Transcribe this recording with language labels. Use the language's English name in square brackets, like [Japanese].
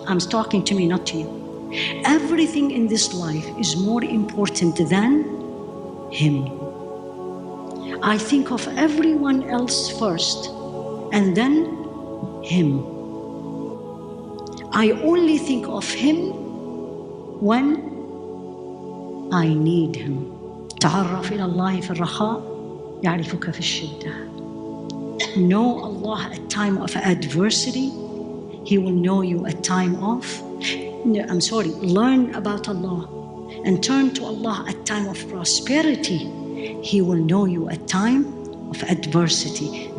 [English] I'm talking to me, not to you. Everything in this life is more important than him. I think of everyone else first, and then him. I only think of him when I need him. [Arabic] تعرف إلى الله في الرخاء يعرفك في الشدة. [English] Know Allah at time of adversity, He will know you at time of, learn about Allah and turn to Allah at time of prosperity. He will know you at time of adversity.